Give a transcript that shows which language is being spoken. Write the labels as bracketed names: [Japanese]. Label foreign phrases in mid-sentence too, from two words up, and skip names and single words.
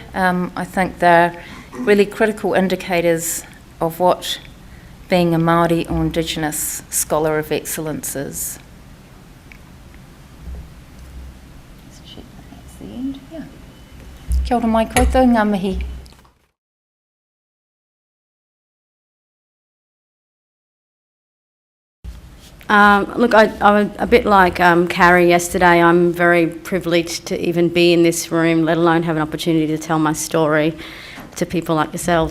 [English] I think they're really critical indicators of what being a Māori or Indigenous scholar of excellence is. That's the end, yeah. [Māori] Kia ora mai koutou, ngā mihi. [English] Look, I'm a bit like Carrie yesterday. I'm very privileged to even be in this room, let alone have an opportunity to tell my story to people like yourselves.